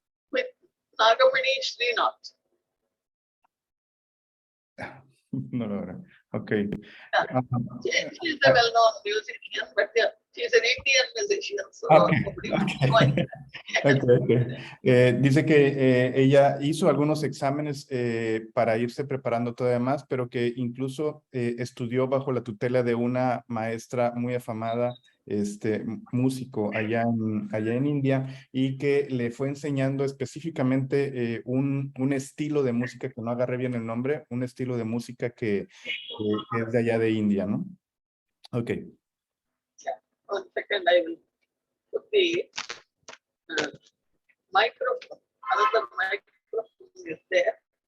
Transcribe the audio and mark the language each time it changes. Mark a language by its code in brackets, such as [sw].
[en] With Nagamani Srinath. No. Okay. Yeah. She is a well-known musician, but she's an Indian musician, so nobody Okay. [es] Dice que ella hizo algunos exámenes para irse preparando todavía más, pero que incluso estudió bajo la tutela de una maestra muy afamada, músico allá en India, y que le fue enseñando específicamente un estilo de música, que no agarré bien el nombre, un estilo de música que es de allá de India, ¿no? Ok. [en] Yeah. 1 second, I will put the microphone. Another microphone is there.